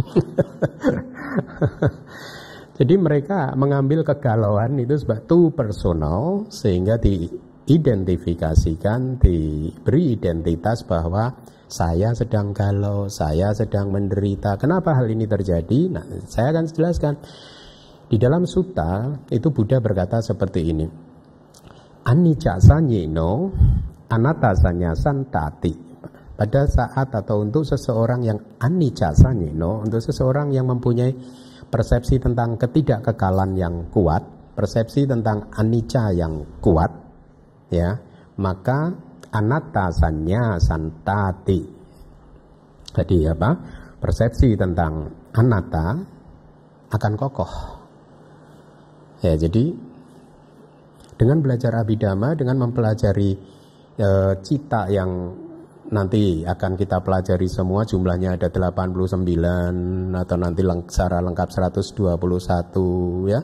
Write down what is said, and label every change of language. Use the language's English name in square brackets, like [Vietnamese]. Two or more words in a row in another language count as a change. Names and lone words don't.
[Indonesian] Jadi mereka mengambil kegalauan itu sebagai [English] too personal, [Indonesian] sehingga diidentifikasikan, diberi identitas bahwa saya sedang galau, saya sedang menderita. Kenapa hal ini terjadi? Nah, saya akan jelaskan. Di dalam sutta itu Buddha berkata seperti ini. [Pali] Anicca sanyino, anatta sanyasantati. [Indonesian] Pada saat atau untuk seseorang yang [Pali] anicca sanyino, [Indonesian] untuk seseorang yang mempunyai persepsi tentang ketidakkekalan yang kuat, persepsi tentang anicca yang kuat, ya, maka [Pali] anatta sanya santati. [Indonesian] Jadi apa? Persepsi tentang anatta akan kokoh. Ya, jadi dengan belajar Abhidhamma, dengan mempelajari cita yang nanti akan kita pelajari semua, jumlahnya ada 89 atau nanti secara lengkap 121, ya.